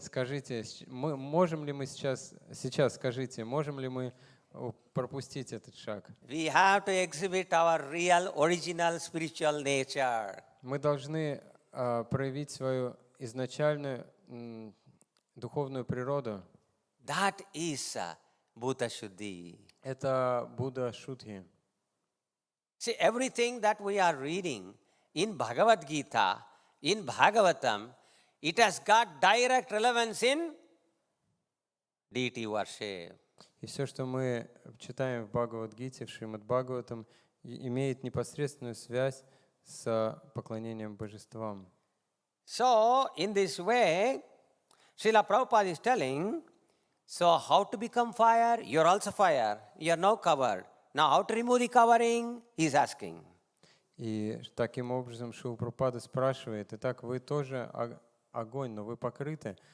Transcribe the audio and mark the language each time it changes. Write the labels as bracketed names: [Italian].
[Russian] Скажите, можем ли мы сейчас скажите, можем ли мы пропустить этот шаг? [English] We have to exhibit our real, original spiritual nature. [Russian] Мы должны проявить свою изначальную духовную природу. [English] That is Bhuta Shuddhi. [Russian] Это Будда Шутхи. [English] See, everything that we are reading in Bhagavad Gita, in Bhagavatam, it has got direct relevance in deity worship. [Russian] И все, что мы читаем в Бхагавад-гите, в Шримад-Бхагаватам, имеет непосредственную связь с поклонением божествам. [English] So, in this way, Srila Prabhupada is telling, so how to become fire? You're also fire. You're now covered. Now, how to remove the covering? He's asking. [Russian] И таким образом Шрила Прабхупада спрашивает, итак, вы тоже огонь, но вы покрыты.